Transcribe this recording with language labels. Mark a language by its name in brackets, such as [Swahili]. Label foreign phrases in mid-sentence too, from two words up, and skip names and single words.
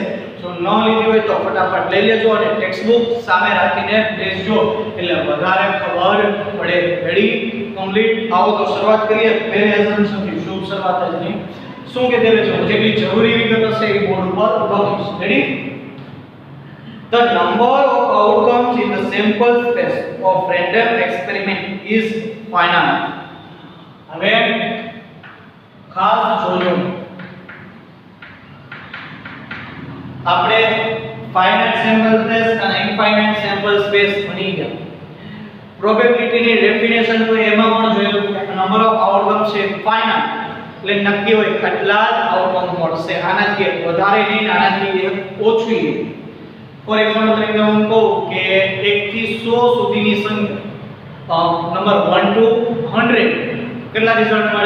[Gujarati] જો ન લીધી હોય તો ફટાફટ લઈ લેજો અને ટેક્સ્ટ બુક સામે રાખીને બેસજો, એટલે વધારે ખબર પડે. [English] Ready? Complete. [Gujarati] આવો તો શરૂઆત કરીએ પહેલી એઝમ્પશન થી. શુભ શરૂઆત જ નહીં. શું કે દેવે છે, જેટલી જરૂરી વિગત હશે એ બોર્ડ ઉપર લખીશ. રેડી? [English] The number of outcomes in the sample space of random experiment is finite. [Gujarati] હવે ખાસ જોજો, આપણે [English] finite sample space [Gujarati] અને [English] infinite sample space [Gujarati] ભણી ગયા. પ્રોબેબિલિટી ની ડેફિનેશન તો એમાં પણ જોયું કે [English] number of outcomes [Gujarati] છે finite, એટલે નક્કી હોય કેટલા જ આઉટકમ મળશે, આનાથી વધારે નહીં, આનાથી ઓછું નહીં. [English] for example [Gujarati] તરીકે હું કહું કે 1 થી 100 સુધીની સંખ્યા, [English] નંબર 1 to 100, [Gujarati] કેટલા રિઝલ્ટ મળે?